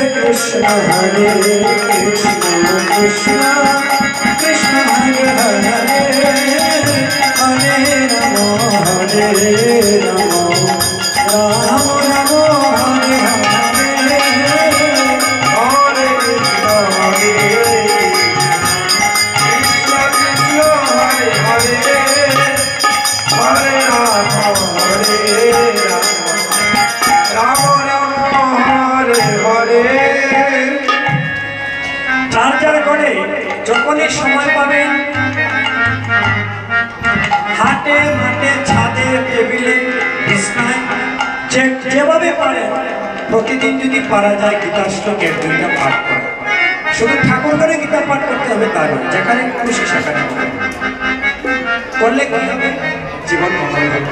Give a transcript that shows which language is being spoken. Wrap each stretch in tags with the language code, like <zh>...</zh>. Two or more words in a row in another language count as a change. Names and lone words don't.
<sa>कृष्ण हरे कृष्ण कृष्ण हरे हरे हरे नमो राम राम हरे हरे हरे कृष्ण कृष्ण हरे हरे हरे राम राम राम हरे हरे।</sa> <bn>যার যার করে যখনই সময় পাবেন হাটে মাঠে ছাদে টেবিলে বিছনায় যেভাবে পারে প্রতিদিন যদি পারা যায় গীতা শ্লোকের 2টা পাঠ করে, শুধু ঠাকুর করে গীতা পাঠ করতে হবে তা নয়, যেখানে খুশি সেখানে করলে কি হবে, জীবন মঙ্গল হবে।</bn>